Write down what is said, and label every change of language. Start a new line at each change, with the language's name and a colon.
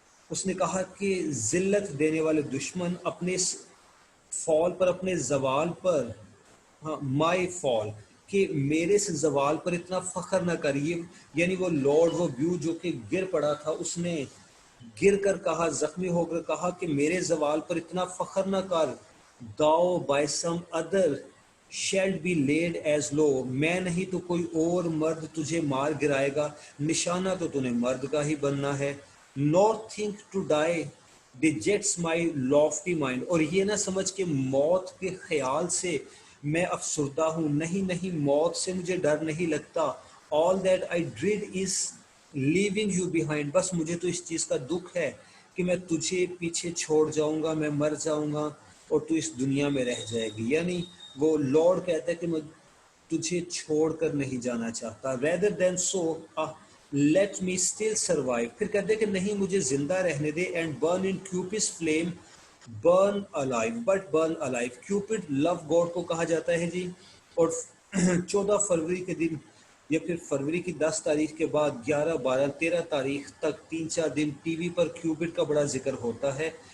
Urdu: اس نے کہا کہ ذلت دینے والے دشمن اپنے فال پر، اپنے زوال پر،
English: my fall,
Urdu: کہ میرے سے زوال پر اتنا فخر نہ کریے۔ یعنی وہ لارڈ، وہ ویو جو کہ گر پڑا تھا، اس نے گر کر کہا، زخمی ہو کر کہا کہ میرے زوال پر اتنا فخر نہ کر.
English: thou by some other shalt be laid as low.
Urdu: میں نہیں تو کوئی اور مرد تجھے مار گرائے گا. نشانہ تو نے مرد کا ہی بننا ہے.
English: nor think to die dejects my lofty mind.
Urdu: اور یہ نہ سمجھ کہ موت کے خیال سے میں افسردہ ہوں. نہیں نہیں، موت سے مجھے ڈر نہیں لگتا.
English: all that I dread is leaving you behind.
Urdu: بس مجھے تو اس چیز کا دکھ ہے کہ میں تجھے پیچھے چھوڑ جاؤں گا، میں مر جاؤں گا اور تو اس دنیا میں رہ جائے گی. یعنی وہ لارڈ کہتا ہے کہ میں تجھے چھوڑ کر نہیں جانا چاہتا.
English: rather than so let me still survive.
Urdu: پھر کہتے ہیں کہ نہیں، مجھے زندہ رہنے دے.
English: and burn in Cupid's flame, burn alive but burn alive.
Urdu: Cupid love God کو کہا جاتا ہے جی. اور 14 فروری کے دن یا پھر فروری کی 10 تاریخ کے بعد 11 12 13 تاریخ تک 3-4 دن ٹی وی پر کیوبٹ کا بڑا ذکر ہوتا ہے.